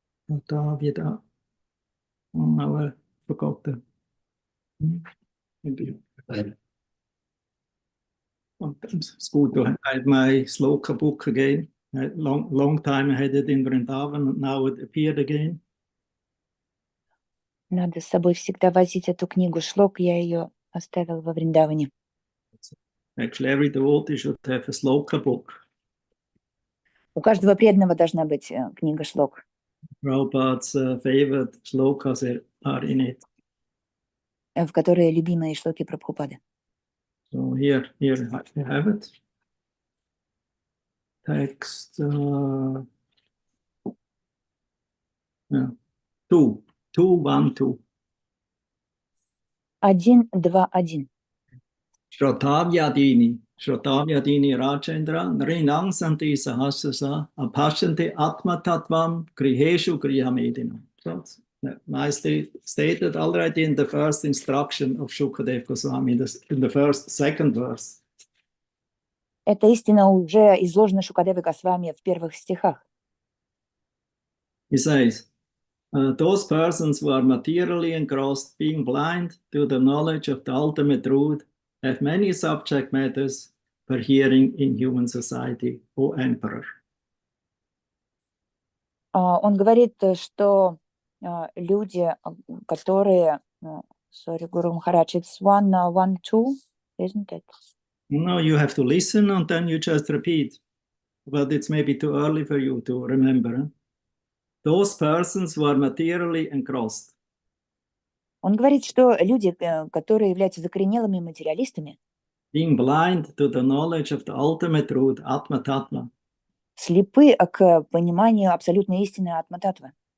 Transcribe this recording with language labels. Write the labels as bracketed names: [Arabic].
[English] Shrotra, now I forgot the. Maybe. It's good to have my sloka book again. Long time I had it in Vrindavan, and now it appeared again. [Russian] Надо с собой всегда возить эту книгу шлок. Я ее оставил во Вриндаване. [English] Actually, every devotee should have a sloka book. [Russian] У каждого преданного должна быть книга шлок. [English] Prabhupada's favorite slokas are in it. [Russian] В которой любимые шлоки Прабхупады. [English] So here you have it. Text 2:1:2. 1:2:1. [Sanskrit] Shrotavyadini Rajendra Nrinang Santi Sahasrasa Apashanti Atma Tattvam Griheshu Grihamedina. [English] So nicely stated already in the first instruction of Shukadeva Goswami, in the second verse. [Russian] Эта истина уже изложена Шукадевой Госвами в первых стихах. [English] He says, those persons who are materially engrossed, being blind to the knowledge of the ultimate truth, have many subject matters for hearing in human society, O Emperor. [Russian] Он говорит, что люди, которые... [English] Sorry, Guru Maharaj, it's 1:1:2, isn't it? No, you have to listen and then you just repeat. But it's maybe too early for you to remember. Those persons who are materially engrossed. [Russian] Он говорит, что люди, которые являются закоренелыми материалистами, [English] being blind to the knowledge of the ultimate truth, Atma Tattva, [Russian] слепы к пониманию абсолютной истины Атма-татва,